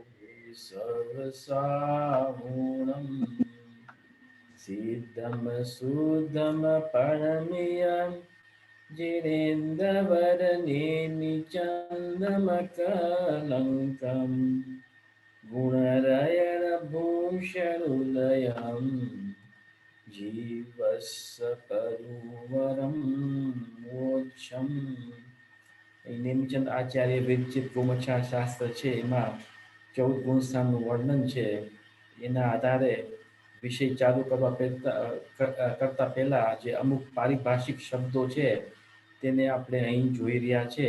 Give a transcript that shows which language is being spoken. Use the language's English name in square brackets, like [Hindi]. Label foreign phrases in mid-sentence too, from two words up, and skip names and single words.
[Prakrit languages] सर्वसाहुणं सिद्धं सुद्धं परमियं जिनेन्द्रवरनेमिचन्दमकलङ्कम् गुणरयणभूषणुदयम् जीवस्य करुवरं मोक्षम्. [Gujarati] નેમિચંદ આચાર્ય વિરચિત ગોમચ્છા શાસ્ત્ર છે, એમાં 14 ગુણસ્થાનનું વર્ણન છે. એના આધારે વિષય ચાલુ કરતા પહેલા જે અમુક પારિભાષિક શબ્દો છે તેને આપણે અહીં જોઈ રહ્યા છે.